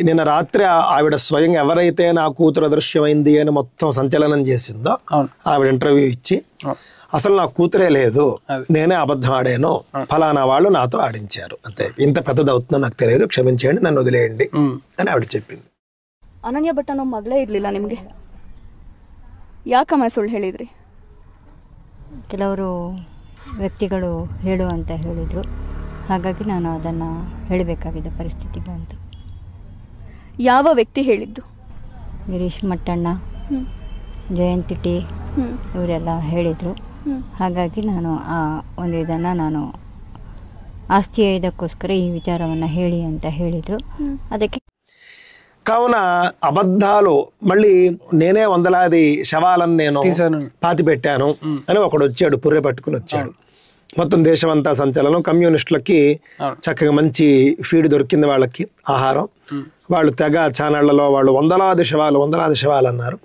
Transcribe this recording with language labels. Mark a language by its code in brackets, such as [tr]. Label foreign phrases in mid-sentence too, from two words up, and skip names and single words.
[te] నిన్న రాత్రి ఆవిడ స్వయం ఎవరైతే నా కూతురు అదృశ్యమైంది అని మొత్తం సంచలనం చేసిందో ఆవిడ ఇంటర్వ్యూ ఇచ్చి, అసలు నా కూతురే లేదు, నేనే అబద్ధం ఆడాను, ఫలానా వాళ్ళు నాతో ఆడించారు, అంతే. ఇంత పెద్దది అవుతుందో నాకు తెలియదు, క్షమించేయండి, నన్ను వదిలేయండి అని ఆవిడ చెప్పింది. [kn] అనನ್ಯ ಭಟ್ ಅನ್ನೋ ಮಗಳೇ ಇರಲಿಲ್ಲ ನಿಮಗೆ? ಯಾಕಮ್ಮ ಸುಳ್ಳು ಹೇಳಿದ್ರಿ? ಕೆಲವರು ವ್ಯಕ್ತಿಗಳು ಹೇಳು ಅಂತ ಹೇಳಿದರು, ಹಾಗಾಗಿ ನಾನು ಅದನ್ನು ಹೇಳಬೇಕಾಗಿದ್ದ ಪರಿಸ್ಥಿತಿ ಬಂತು. ಯಾವ ವ್ಯಕ್ತಿ ಹೇಳಿದ್ದು? ಗಿರೀಶ್ ಮಟ್ಟಣ್ಣ, ಜಯಂತಿ ಟಿ ಇವರೆಲ್ಲ ಹೇಳಿದರು. ಹಾಗಾಗಿ ನಾನು ಆ ಒಂದು ಇದನ್ನು ನಾನು ಆಸ್ತಿ ಇದಕ್ಕೋಸ್ಕರ ಈ ವಿಚಾರವನ್ನು ಹೇಳಿ ಅಂತ ಹೇಳಿದರು. ಅದಕ್ಕೆ [te] కావున అబద్ధాలు, మళ్ళీ నేనే 100 శవాలను నేను పాతి పెట్టాను అని ఒకడు వచ్చాడు, పుర్రె పట్టుకుని వచ్చాడు. మొత్తం దేశమంతా సంచలనం. కమ్యూనిస్టులకి చక్కగా మంచి ఫీడ్ దొరికింది, వాళ్ళకి ఆహారం. వాళ్ళు తెగ ఛానళ్లలో వాళ్ళు 100 శవాలు అన్నారు.